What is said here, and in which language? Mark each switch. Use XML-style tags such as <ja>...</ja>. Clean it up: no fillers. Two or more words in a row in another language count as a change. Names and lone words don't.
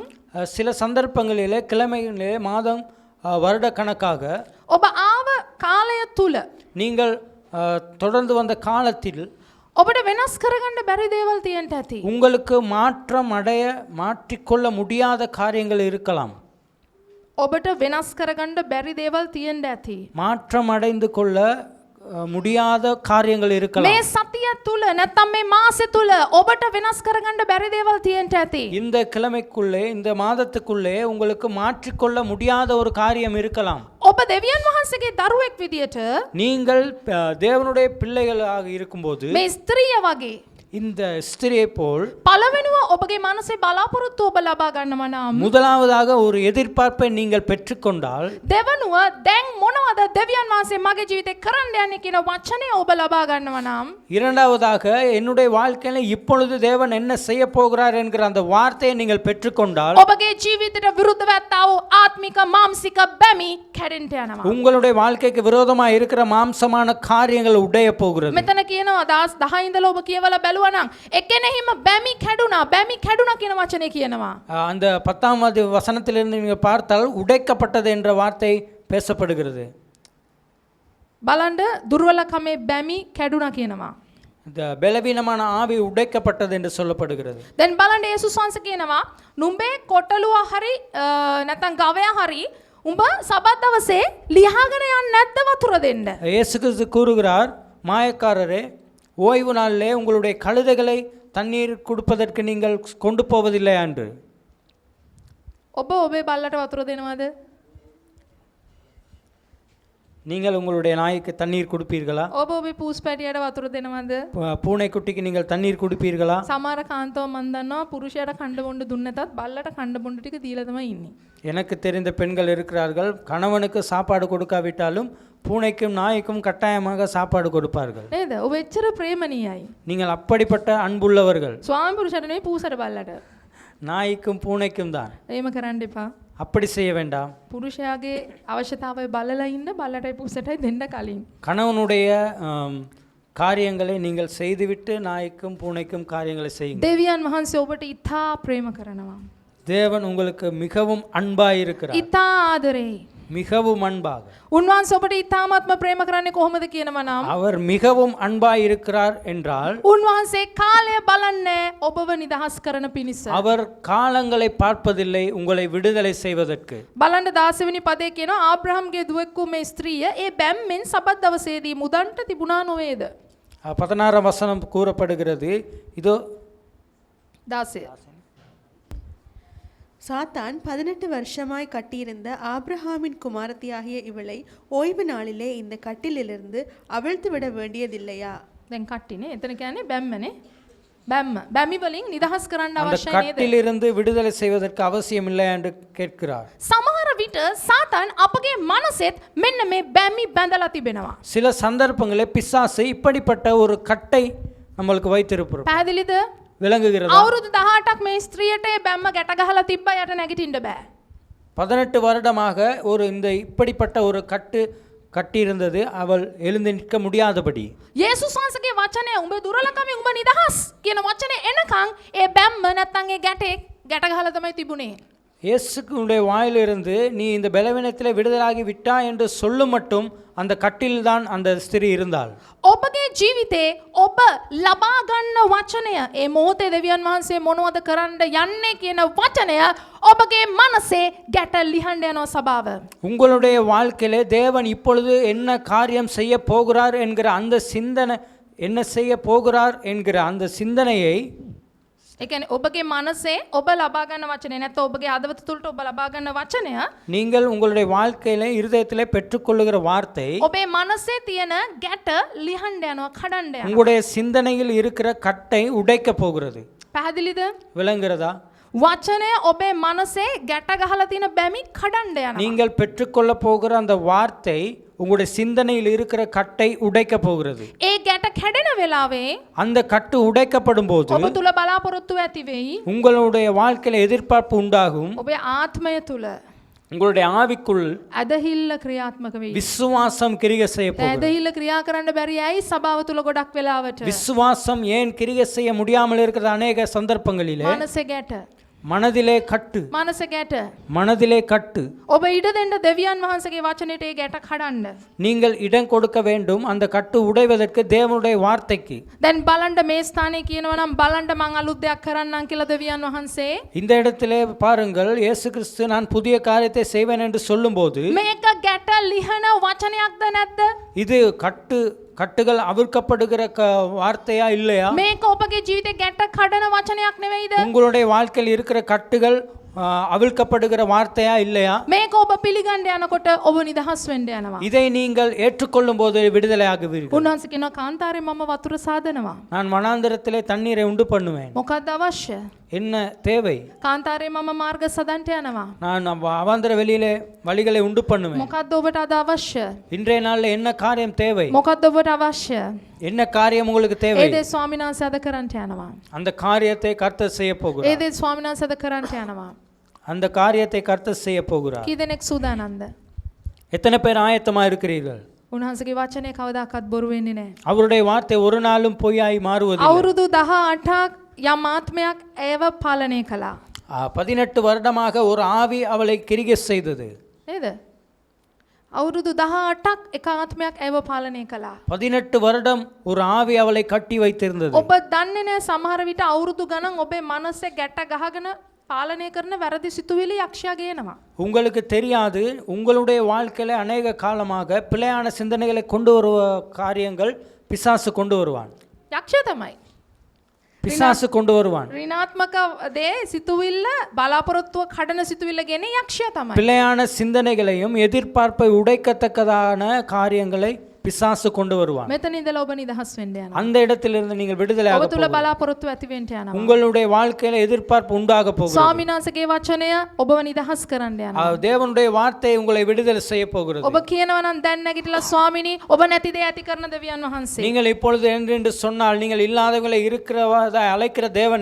<ta>சில சந்தர்ப்பங்களிலே கிழமைகளிலே மாதம் வருட கணக்காக</ta> <si>ඔබ ආව කාලය තුල</si> <ta>நீங்கள் தொடர்ந்து வந்த காலத்தில்</ta> <si>ඔබට වෙනස් කරගන්න බැරි දේවල් තියෙන්න ඇති.</si> <ta>உங்களுக்கு மாற்றிக்கொள்ள முடியாத காரியங்கள் இருக்கலாம்.</ta> <si>ඔබට වෙනස් කරගන්න බැරි දේවල් තියෙන්න ඇති.</si> <ta>மாற்றம் அடைந்து கொள்ள முடியாத காரியங்கள் இருக்கலாம்.</ta> <si>මේ සතිය තුල නැත්නම් මේ මාසෙ තුල ඔබට වෙනස් කරගන්න බැරි දේවල් තියෙන්න ඇති.</si> <ta>இந்த கிழமைக்குள்ளே, இந்த மாதத்துக்குள்ளே உங்களுக்கு மாற்றிக்கொள்ள முடியாத ஒரு காரியம் இருக்கலாம்.</ta> <si>ඔබ දෙවියන් වහන්සේගේ දරුවෙක් විදියට</si> <ta>நீங்கள் தேவனுடைய பிள்ளைகளாக இருக்கும்போது</ta> <si>මේ ස්ත්‍රිය වගේ</si> <ta>இந்த ஸ்திரியை போல்</ta> <si>පළවෙනිව ඔබගේ මනසේ බලාපොරොත්තු ඔබ ලබා ගන්නවා නම්</si> <ta>முதலாவதாக ஒரு எதிர்பார்ப்பை நீங்கள் பெற்றுக்கொண்டால்</ta> <si>දෙවනුව දැන් මොනවද දෙවියන් වහන්සේ මගේ ජීවිතේ කරන්න යන්නේ කියන වචනය ඔබ ලබා ගන්නවා නම්</si> <ta>இரண்டாவதாக என்னுடைய வாழ்க்கையில இப்பொழுது தேவன் என்ன செய்ய போகிறார் என்கிற அந்த வார்த்தையை நீங்கள் பெற்றுக்கொண்டால்</ta> <si>ඔබගේ ජීවිතයට විරුද්ධව ඇත්තා වූ ආත්මික මාම්සික බැමි කැඩෙන්න යනවා.</si> <ta>உங்களுடைய வாழ்க்கைக்கு விரோதமாக இருக்கிற மாம்சமான காரியங்கள் உடைய போகிறது.</ta> <si>මෙතන කියනවා 10 ඉඳලා ඔබ කියවලා බැලුවා නම් එකෙනෙහිම බැමි කැඩුනා කියන වචනේ කියනවා.</si> <ta>அந்த 10வது வசனத்திலிருந்து நீங்கள் பார்த்தால் உடைக்கப்பட்டது என்ற வார்த்தை பேசப்படுகிறது.</ta> <si>බලන්න දුර්වලකමේ බැමි කැඩුනා කියනවා.</si> <ta>இந்த பலவீனமான ஆவி உடைக்கப்பட்டது என்று சொல்லப்படுகிறது.</ta> <si>දැන් බලන්න යේසුස් වහන්සේ කියනවා නුඹේ කොටලුවා හරි නැත්නම් ගවයා හරි උඹ සබත් දවසේ ලියාගෙන යන්නේ නැද්ද වතුර දෙන්න?</si> <ta>இயேசு கிறிஸ்து கூறுகிறார், மாயக்காரரே, ஓய்வு நாளிலே உங்களுடைய கழுதைகளை தண்ணீர் குடிப்பதற்கு நீங்கள் கொண்டு போவதில்லையா என்று.</ta> <si>ඔබ ඔබේ බල්ලට වතුර දෙනවද?</si> <ta>நீங்கள் உங்களுடைய நாய்க்கு தண்ணீர் குடிப்பீர்களா?</ta> <si>ඔබ ඔබේ පූස් පැටියට වතුර දෙනවද?</si> <ta>பூனைக்குட்டிக்கு நீங்கள் தண்ணீர் குடிப்பீர்களா?</ta> <si>සමහර කාන්තාව මන් දන්නවා පුරුෂයාට කණ්ඩ බොණ්ඩ දුන්නේ නැතත් බල්ලට කණ්ඩ බොණ්ඩ ටික දීලා තමයි ඉන්නේ.</si> <ta>எனக்கு தெரிந்த பெண்கள் இருக்கிறார்கள், கணவனுக்கு சாப்பாடு கொடுக்காவிட்டாலும் பூனைக்கும் நாய்க்கும் கட்டாயமாக சாப்பாடு கொடுப்பார்கள்.</ta> <si>නේද? ඔබ එච්චර ප්‍රේමණීයයි.</si> <ta>நீங்கள் அப்படிப்பட்ட அன்புள்ளவர்கள்.</ta> <si>ස්වාමි පුරුෂයාට නෙවෙයි පූසට බල්ලට.</si> <ta>நாய்க்கும் பூனைக்கும் தான்.</ta> <si>එහෙම කරන්න එපා.</si> <ta>அப்படி செய்ய வேண்டாம்.</ta> <si>පුරුෂයාගේ අවශ්‍යතාවය බලලා ඉන්න බල්ලටයි පූසටයි දෙන්න කලින්.</si> <ta>கணவனுடைய காரியங்களை நீங்கள் செய்துவிட்டு நாய்க்கும் பூனைக்கும் காரியங்களை செய்யுங்கள்.</ta> <si>දෙවියන් වහන්සේ ඔබට ඉතා ප්‍රේම කරනවා.</si> <ta>தேவன் உங்களுக்கு மிகவும் அன்பாயிருக்கிறார்.</ta> <si>ඉතා ආදරේ.</si> <ta>மிகவும் அன்பாக.</ta> <si>උන්වහන්සේ ඔබට ඉතාමත්ම ප්‍රේම කරන්නේ කොහොමද කියනවා නම්</si> <ta>அவர் மிகவும் அன்பாய் இருக்கிறார் என்றால்</ta> <si>උන්වහන්සේ කාලය බලන්නේ ඔබව නිදහස් කරන පිණිස.</si> <ta>அவர் காலங்களை பார்ப்பதில்லை உங்களை விடுதலை செய்வதற்கு.</ta> <si>බලන්න 16 වෙනි පදේ කියනවා ආබ්‍රහම්ගේ දුවෙක් වූ මේ ස්ත්‍රිය ඒ බැම්මෙන් සබත් දවසේදී මුදන්ට තිබුණා නොවේද?</si> <ta>16 வசனம் கூறப்படுகிறது. இதோ 16 சாத்தான் 18 வருஷமாய் கட்டியிருந்த ஆபிரகாமின் குமாரத்தியாகிய இவளை ஓய்வு நாளிலே இந்த கட்டிலிருந்து அவிழ்த்து விட வேண்டியதில்லையா?</ta> <si>දැන් කට්ටිනේ එතන කියන්නේ බැම්මනේ. බැම්ම බැමි වලින් නිදහස් කරන්න</si> <ta>அந்த</ta> <si>අවශ්‍ය නේද?</si> <ta>கட்டிலிருந்து விடுதலை செய்வதற்கு அவசியம் இல்லை என்று கேட்கிறார்.</ta> <si>සමහර විට සාතන් අපගේ මනසෙත් මෙන්න මේ බැමි බැඳලා තිබෙනවා.</si> <ta>சில சந்தர்ப்பங்களில் பிசாசு இப்படிப்பட்ட ஒரு கட்டை நம்மளுக்கு வைத்திருப்பார்.</ta> <si>පැහැදිලිද?</si> <ta>விளங்குகிறதா?</ta> <si>අවුරුදු 18ක් මේ ස්ත්‍රියට ඒ බැම්ම ගැට ගහලා තිබ්බා යට නැගිටින්න බෑ.</si> <ta>18 வருடமாக ஒரு இந்த இப்படிப்பட்ட ஒரு கட்டி இருந்தது. அவள் எழுந்து நிற்க முடியாதபடி.</ta> <si>යේසුස් වහන්සේගේ වචනය උඹ දුර්වලකමින් උඹ නිදහස් කියන වචනේ එනකන් ඒ බැම්ම නැත්තම් ඒ ගැටේ ගැට ගහලා තමයි තිබුණේ.</si> <ta>இயேசுடைய வாயிலிருந்து நீ இந்த பலவீனத்திலே விடுதலாகி விட்டாய் என்று சொல்லும் மட்டும் அந்த கட்டில்தான் அந்த ஸ்திரீ இருந்தாள்.</ta> <si>ඔබගේ ජීවිතේ ඔබ ලබා ගන්න වචනය ඒ මොහොතේ දෙවියන් වහන්සේ මොනවද කරන්න යන්නේ කියන වචනය ඔබගේ මනසේ ගැට ලිහන්න යනවා සබාව.</si> <ta>உங்களுடைய வாழ்க்கையிலே தேவன் இப்பொழுது என்ன காரியம் செய்ய போகிறார் என்கிற அந்த சிந்தனை, என்ன செய்ய போகிறார் என்கிற அந்த சிந்தனையை</ta> <si>ඒ කියන්නේ ඔබගේ මනසේ ඔබ ලබා ගන්න වචනය නැත්නම් ඔබගේ හදවත තුළට ඔබ ලබා ගන්න වචනය</si> <ta>நீங்கள் உங்களுடைய வாழ்க்கையிலே இருதயத்திலே பெற்றுக்கொள்ளுகிற வார்த்தை</ta> <si>ඔබේ මනසේ තියෙන ගැට ලිහන්න යනවා කඩන්න යනවා.</si> <ta>உங்களுடைய சிந்தனையில் இருக்கிற கட்டை உடைக்க போகிறது.</ta> <si>පැහැදිලිද?</si> <ta>விளங்குகிறதா?</ta> <si>වචනය ඔබේ මනසේ ගැට ගහලා තියෙන බැමි කඩන්න යනවා.</si> <ta>நீங்கள் பெற்றுக்கொள்ள போகிற அந்த வார்த்தை உங்களுடைய சிந்தனையில் இருக்கிற கட்டை உடைக்க போகிறது.</ta> <si>ඒ ගැට කැඩෙන වෙලාවේ</si> <ta>அந்த கட்டு உடைக்கப்படும் போது</ta> <si>ඔබ තුල බලාපොරොත්තු ඇති වෙයි.</si> <ta>உங்களுடைய வாழ்க்கையில எதிர்பார்ப்பு உண்டாகும்.</ta> <si>ඔබේ ආත්මය තුල</si> <ta>உங்களுடைய ஆவிக்குள்</ta> <si>ඇදහිල්ල ක්‍රියාත්මක වෙයි.</si> <ta>விசுவாசம் கிரியை செய்ய போகிறது.</ta> <si>ඇදහිල්ල ක්‍රියා කරන්න බැරි ඇයි සභාව තුල ගොඩක් වෙලාවට</si> <ta>விசுவாசம் ஏன் கிரியை செய்ய முடியாமல் இருக்கிற அநேக சந்தர்ப்பங்களிலே</ta> <si>මනසේ ගැට</si> <ta>மனதிலே கட்டு,</ta> <si>මනසේ ගැට</si> <ta>மனதிலே கட்டு.</ta> <si>ඔබ ඉඩ දෙන්න දෙවියන් වහන්සේගේ වචනයට ඒ ගැට කඩන්න.</si> <ta>நீங்கள் இடம் கொடுக்க வேண்டும் அந்த கட்டு உடைவதற்கு தேவனுடைய வார்த்தைக்கு.</ta> <si>දැන් බලන්න මේ ස්ථානයේ කියනවා නම් බලන්න මං අලුත් දෙයක් කරන්නම් කියලා දෙවියන් වහන්සේ</si> <ta>இந்த இடத்திலே பாருங்கள், இயேசு கிறிஸ்து நான் புதிய காரியத்தை செய்வேன் என்று சொல்லும்போது</ta> <si>මේක ගැට ලිහන වචනයක්ද නැද්ද?</si> <ta>இது கட்டுகள் அவிழ்க்கப்படுகிற வார்த்தையா இல்லையா?</ta> <si>මේක ඔබගේ ජීවිතේ ගැට කඩන වචනයක් නෙවෙයිද?</si> <ta>உங்களுடைய வாழ்க்கையில் இருக்கிற கட்டுகள் அவிழ்க்கப்படுகிற வார்த்தையா இல்லையா?</ta> <si>මේක ඔබ පිළිගන්න යනකොට ඔබ නිදහස් වෙන්න යනවා.</si> <ta>இதை நீங்கள் ஏற்றுக்கொள்ளும் போது விடுதலை ஆகுவீர்கள்.</ta> <si>උන්වහන්සේ කියනවා කාන්තාරේ මම වතුර සාදනවා.</si> <ta>நான் வனாந்தரத்திலே தண்ணீரை உண்டு பண்ணுவேன்.</ta> <si>මොකක්ද අවශ්‍ය?</si> <ta>என்ன தேவை?</ta> <si>කාන්තාරේ මම මාර්ග සදන්ට යනවා.</si> <ta>நான் அவாந்தர வெளியிலே வழிகளை உண்டு பண்ணுவேன்.</ta> <si>මොකක්ද ඔබට අද අවශ්‍ය?</si> <ta>இன்றைய நாள்ல என்ன காரியம் தேவை?</ta> <si>මොකක්ද ඔබට අවශ්‍ය?</si> <ta>என்ன காரியம் உங்களுக்கு</ta> <si>ඒ</si> <ta>தேவை?</ta> <si>දේ ස්වාමීන් වහන්සේ අද කරන්ට යනවා.</si> <ta>அந்த காரியத்தை கர்த்தர் செய்ய</ta> <si>ඒ</si> <ta>போகிறார்.</ta> <si>දේ ස්වාමීන් වහන්සේ අද කරන්ට යනවා.</si> <ta>அந்த காரியத்தை கர்த்தர் செய்ய போகிறார்.</ta> <si>කී දෙනෙක් සූදානම්ද?</si> <ta>எத்தனை பேர் ஆயத்தமா இருக்கிறீர்கள்?</ta> <si>උන්වහන්සේගේ වචනේ කවදාකවත් බොරු වෙන්නේ නැහැ.</si> <ta>அவருடைய வார்த்தை ஒரு நாளும் பொய்யாய் மாறுவதில்லை.</ta> <si>අවුරුදු 18ක් යම් ආත්මයක් ඒව පාලනය කළා.</si> <ta>18 வருடமாக ஒரு ஆவி அவளை கிரியை செய்தது.</ta> <si>නේද? අවුරුදු 18ක් එක ආත්මයක් ඒව පාලනය කළා.</si> <ta>18 வருடம் ஒரு ஆவி அவளை கட்டி வைத்திருந்தது.</ta> <si>ඔබ දන්නේ නැහැ සමහර විට අවුරුදු ගණන් ඔබේ මනසේ ගැට ගහගෙන පාලනය කරන වැරදි සිතුවිලි යක්ෂයා ගේනවා.</si> <ta>உங்களுக்கு தெரியாது, உங்களுடைய வாழ்க்கையில அநேக காலமாக பிழையான சிந்தனைகளை கொண்டு வருவ காரியங்கள் பிசாசு கொண்டு வருவான்.</ta> <si>යක්ෂයා තමයි.</si> <ta>பிசாசு கொண்டு வருவான்.</ta> <si>ඍණාත්මක දේ සිතුවිල්ල බලාපොරොත්තුව කඩන සිතුවිල්ල ගෙන යක්ෂයා තමයි.</si> <ta>பிழையான சிந்தனைகளையும் எதிர்பார்ப்பை உடைக்கத்தக்கதான காரியங்களை பிசாசு கொண்டு வருவான்.</ta> <si>මෙතන ඉඳලා ඔබ නිදහස් වෙන්න යනවා.</si> <ta>அந்த இடத்திலிருந்து நீங்கள் விடுதலை</ta> <si>ඔබ</si> <ta>ஆக</ta> <si>තුල</si> <ta>போகிறீர்கள்.</ta> <si>බලාපොරොත්තු ඇති වෙන්න යනවා.</si> <ta>உங்களுடைய வாழ்க்கையில எதிர்பார்ப்பு உண்டாக போகிறது.</ta> <si>ස්වාමීන් වහන්සේගේ වචනය ඔබව නිදහස් කරන්න යනවා.</si> <ta>தேவனுடைய வார்த்தை உங்களை விடுதலை செய்ய போகிறது.</ta> <si>ඔබ කියනවා නම් දැන් නැගිටලා ස්වාමිනී ඔබ නැති දේ ඇති කරන දෙවියන් වහන්සේ.</si> <ta>நீங்கள் இப்பொழுது என்று சொன்னால் நீங்கள் இல்லாதவங்களை இருக்கிறவதை அழைக்கிற தேவன்</ta>